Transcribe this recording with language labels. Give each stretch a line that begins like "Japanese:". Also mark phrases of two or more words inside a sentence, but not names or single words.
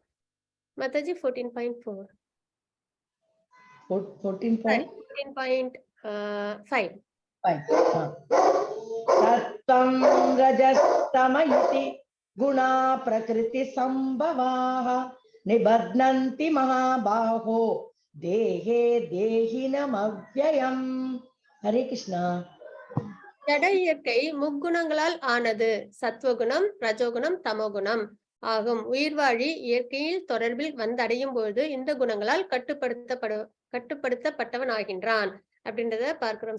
Tamil: மாதாஜி 14.4 14.5
Sanskrit: सत्त्वं रजस्तम इति गुणा प्रकृति संभवाः निबध्नन्ति महाबाहो देहे देहिनमव्ययम्. हरे कृष्णा.
Tamil: ஜட இயற்கை முக்குணங்களால் ஆனது. சத்வகுணம் ரஜோகுணம் தமோகுணம் ஆகும். உயிர்வாழி இயற்கையில் தொடர்பில் வந்தடையும் பொழுது இந்த குணங்களால் கட்டுப்படுத்தப்பட்டவன் ஆகின்றான் அப்படின்றத பார்க்கிறோம்.